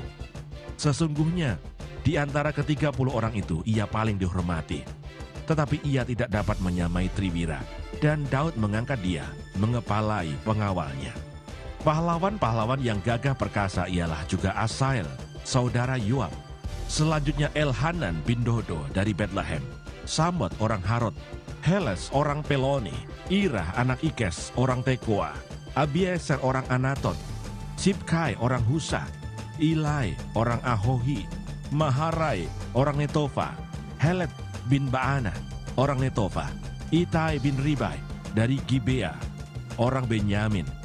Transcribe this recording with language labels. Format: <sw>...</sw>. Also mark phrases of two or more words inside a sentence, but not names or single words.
<id>Sesungguhnya, di antara ke-30 orang itu ia paling dihormati. Tetapi ia tidak dapat menyamai Triwira, dan Daud mengangkat dia mengepalai pengawalnya. Pahlawan-pahlawan yang gagah perkasa ialah juga Asael, saudara Yoab. Selanjutnya Elhanan bin Dodo dari Betlehem, Samot orang Harod, Heles orang Peloni, Irah anak Ikes orang Tekoa, Abieser orang Anatot, Sibkai orang Husa, Ilai orang Ahohi, Maharai orang Netofa, Helet bin Baana orang Netofa, Itai bin Ribai dari Gibea orang Benyamin,</id>